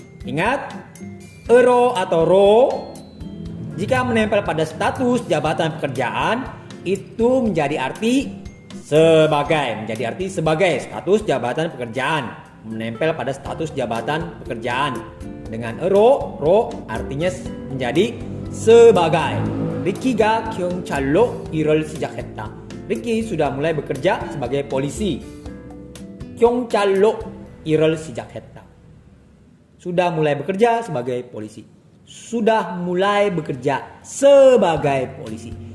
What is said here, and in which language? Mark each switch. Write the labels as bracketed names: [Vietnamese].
[Indonesian] Ingat, ero atau ro jika menempel pada status, jabatan, pekerjaan, itu menjadi arti sebagai. Status, jabatan, pekerjaan. Menempel pada status, jabatan, pekerjaan. Dengan ero, ro artinya menjadi sebagai. [Korean] Ricky가 경찰로 일을 시작했다. [Indonesian] Ricky sudah mulai bekerja sebagai polisi. [Korean] 경찰로 일을 시작했다. [Indonesian] Sudah mulai bekerja sebagai polisi. Sudah mulai bekerja sebagai polisi.